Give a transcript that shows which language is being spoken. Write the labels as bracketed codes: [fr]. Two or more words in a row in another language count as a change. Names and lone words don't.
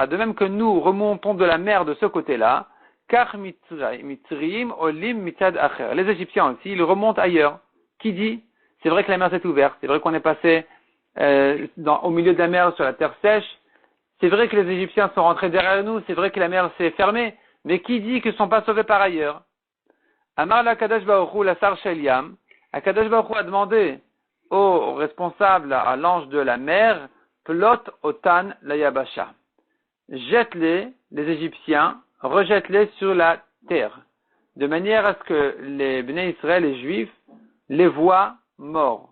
[fr] De même que nous remontons de la mer de ce côté-là, [he] כך מצרים עולים מצד אחר. [fr] Les Égyptiens aussi, ils remontent ailleurs. Qui dit? C'est vrai que la mer s'est ouverte. C'est vrai qu'on est passé au milieu de la mer sur la terre sèche. C'est vrai que les Égyptiens sont rentrés derrière nous. C'est vrai que la mer s'est fermée. Mais qui dit qu'ils ne sont pas sauvés par ailleurs? [he] אמר הקדוש ברוך הוא לשר של ים, הקדוש ברוך הוא [fr] a demandé au responsable, à l'ange de la mer, [he] פלוט אותן ליבשה. [fr] Jette-les, les Égyptiens, rejette-les sur la terre, de manière à ce que les Bnei Israël, les Juifs, les voient morts.